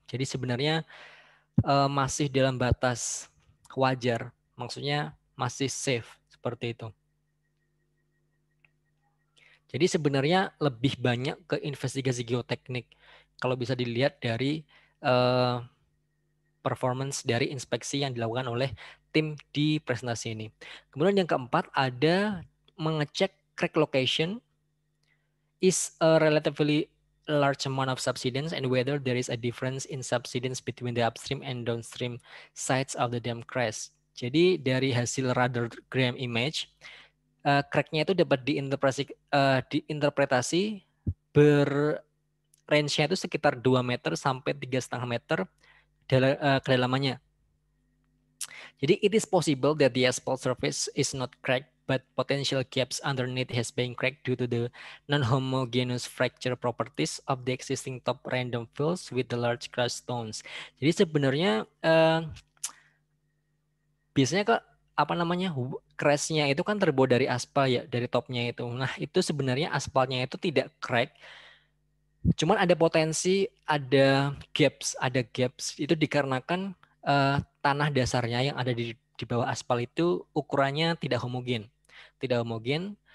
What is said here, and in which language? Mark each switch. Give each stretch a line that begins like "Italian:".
Indonesian: Jadi sebenarnya masih dalam batas wajar, maksudnya masih safe seperti itu. Jadi sebenarnya lebih banyak ke investigasi geoteknik kalau bisa dilihat dari performance dari inspeksi yang dilakukan oleh tim di presentasi ini. Kemudian yang keempat ada mengecek
English: crack location is a relatively large amount of subsidence and whether there is a difference in subsidence between the upstream and downstream sides of the dam crest.
Indonesian: Jadi dari hasil radiogram image, cracknya itu dapat diinterpretasi range-nya itu sekitar 2 meter sampai 3,5 meter kedalamannya. Jadi
English: it is possible that the asphalt surface is not cracked, but potential gaps underneath has been cracked due to the non-homogeneous fracture properties of the existing top random fills with the large crushed stones.
Indonesian: Jadi sebenarnya biasanya kok apa namanya crashnya itu kan terbuat dari aspal ya, dari topnya itu. Nah itu sebenarnya aspalnya itu tidak crack, cuman ada potensi ada gaps itu dikarenakan tanah dasarnya yang ada di bawah aspal itu ukurannya tidak homogen, tidak homogen.